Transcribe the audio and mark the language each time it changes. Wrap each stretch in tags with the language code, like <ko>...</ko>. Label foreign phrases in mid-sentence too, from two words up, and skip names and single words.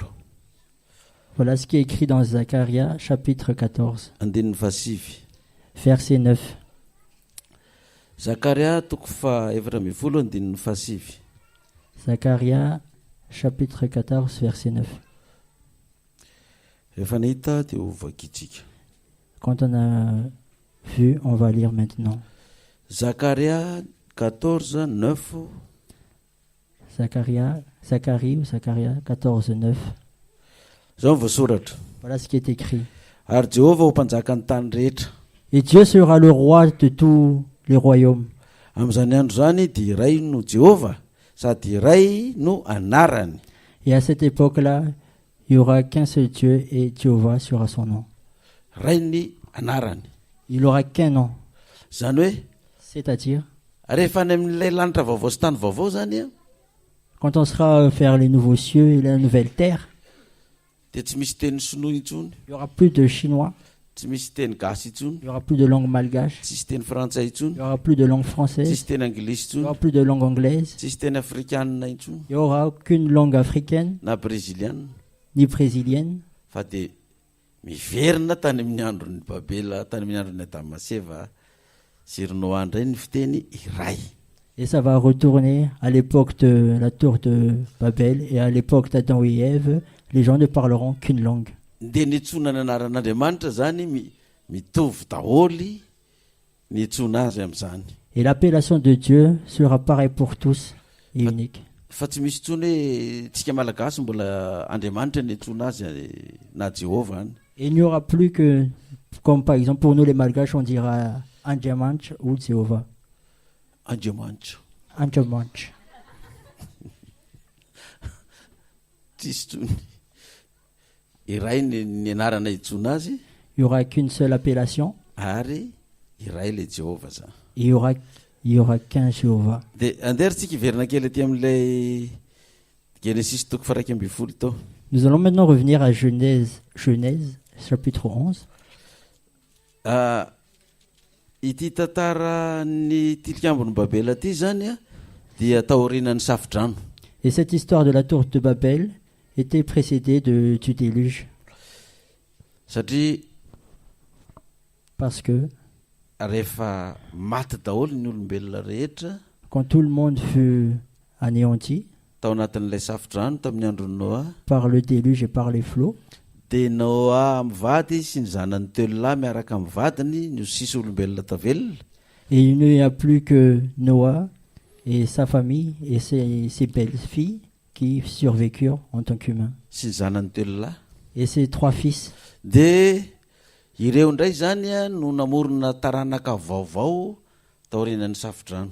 <fr>Voilà ce qui est écrit dans Zacharia chapitre 14,</fr> <mg>andinin'ny fahasivy.</mg> <fr>verset 9.</fr> <mg>Zakaria toko faefatra amby folo andinin'ny fahasivy.</mg> <fr>Zacharia chapitre 14, verset 9.</fr> <mg>Rehefa nahita dia ho vakitsika.</mg> <fr>Quand on a vu, on va lire maintenant.</fr> <mg>Zakaria 14, 9.</mg> <fr>Zacharie ou Zacharia 14, 9.</fr> <mg>Zao ny voasoratra.</mg> <fr>Voilà ce qui est écrit.</fr> <mg>Ary Jehovah ho mpanjaka ny tany rehetra.</mg> <fr>Et Dieu sera le roi de tous les royaumes.</fr> <mg>Amin'izany andro zany dia iray no Jehovah sady iray no anarany.</mg> <fr>Et à cette époque-là, il n'y aura qu'un seul Dieu et Jéhovah sera son nom.</fr> <mg>Iray ny anarany.</mg> <fr>Il n'aura qu'un nom.</fr> <mg>Zany hoe</mg> <fr>C'est-à-dire,</fr> <mg>rehefa any amin'ilay lanitra vaovao sy tany vaovao zany a,</mg> <fr>quand on sera faire les nouveaux cieux et la nouvelle terre,</fr> <mg>dia tsy misy teny sinoa intsony,</mg> <fr>il n'y aura plus de chinois,</fr> <mg>tsy misy teny gasy intsony,</mg> <fr>il n'y aura plus de langue malgache,</fr> <mg>tsisy teny frantsay</mg> <fr>il</fr> <mg>intsony,</mg> <fr>n'y aura plus de langue</fr> <mg>tsisy</mg> <fr>française,</fr> <mg>teny anglisy</mg> <fr>il n'y aura</fr> <mg>intsony,</mg> <fr>plus de langue anglaise,</fr> <mg>tsisy teny afrikanina intsony</mg> <fr>il n'y aura aucune langue africaine</fr> <mg>na brésiliana,</mg> <fr>ni brésilienne.</fr> <mg>fa dia miverina tany amin'ny andron'ny Babela, tany amin'ny andron'ny Adamaseva sy ry Noa indray ny fiteny iray.</mg> <fr>Et ça va retourner à l'époque de la tour de Babel et à l'époque d'Adam et Ève, les gens ne parleront qu'une langue.</fr> <mg>Dia niantsona ny anaran'Andriamanitra zany mitovy daholy ny antsona azy amin'izany.</mg> <fr>Et l'appellation de Dieu sera pareille pour tous et unique.</fr> <mg>Fa tsy misy intsony hoe tsika malagasy mbola Andriamanitra ny antsona azy na Jehovah any.</mg> <fr>Et il n'y aura plus que, comme par exemple pour nous les Malgaches, on dira Andjamanch ou Jéhovah.</fr> <mg>Andriamanitra.</mg> <fr>Andjamanch.</fr> <mg>Tsisy intsony iray ny anarana intsona azy</mg> <fr>Il n'y aura qu'une seule appellation</fr> <mg>ary iray le Jehovah zany.</mg> <fr>et il y aura qu'un Jéhovah.</fr> <mg>Dia anderitsika iverina kely aty amin'ilay Genesis toko faraiky amby folo tao.</mg> <fr>Nous allons maintenant revenir à Genèse chapitre 11.</fr> <mg>Ity tantara ny tilikambon'ny Babela ity zany a dia taorian'ny safidrano.</mg> <fr>Et cette histoire de la tour de Babel était précédée du déluge.</fr> <mg>satria</mg> <fr>Parce que</fr> <mg>rehefa maty daholo ny olombelona rehetra</mg> <fr>quand tout le monde fut anéanti</fr> <mg>tao anatin'ilay safidrano tamin'ny androny Noa,</mg> <fr>par le déluge et par les flots,</fr> <mg>dia Noa mivady sy ny zanany telo lahy miaraka amin'ny vadiny no sisy olombelona tavelona.</mg> <fr>et il n'y a plus que Noah et sa famille et ses belles-filles qui survécurent en tant qu'humains.</fr> <mg>Sy ny zanany telo lahy.</mg> <fr>Et ses 3 fils.</fr> <mg>Dia ireo indray zany no namorona taranaka vaovao taorian'ny safidrano.</mg>